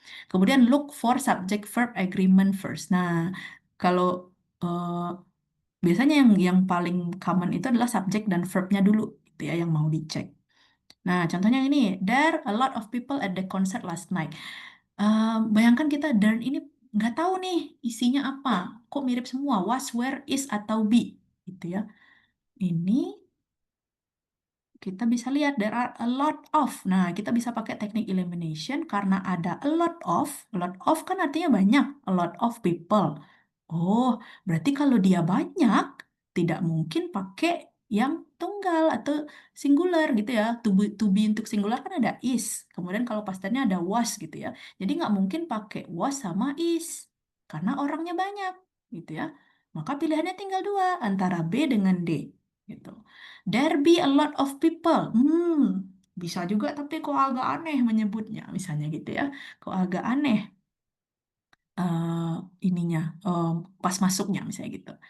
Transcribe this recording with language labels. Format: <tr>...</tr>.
<id>Kemudian</id> <en>look for subject verb agreement first.</en> <id>Nah, kalau biasanya yang paling common itu adalah subjek dan verbnya dulu gitu ya yang mau dicek. Nah, contohnya ini,</id> <en>there a lot of people at the concert last night.</en> <id>Bayangkan kita there ini nggak tahu nih isinya apa, kok mirip semua, was, where, is, atau be, gitu ya. Ini kita bisa lihat</id> <en>there are a lot of.</en> <id>Nah, kita bisa pakai teknik elimination karena ada</id> <en>a lot of. A lot of</en> <id>kan artinya banyak,</id> <en>a lot of people.</en> <id>Oh, berarti kalau dia banyak, tidak mungkin pakai yang tunggal atau singular gitu ya. To be untuk singular kan ada is. Kemudian kalau past tense-nya ada was gitu ya. Jadi nggak mungkin pakai was sama is. Karena orangnya banyak gitu ya. Maka pilihannya tinggal dua, antara B dengan D gitu.</id> <en>There be a lot of people.</en> <id>Bisa juga tapi kok agak aneh menyebutnya. Misalnya gitu ya. Kok agak aneh ininya pas masuknya misalnya gitu.</id>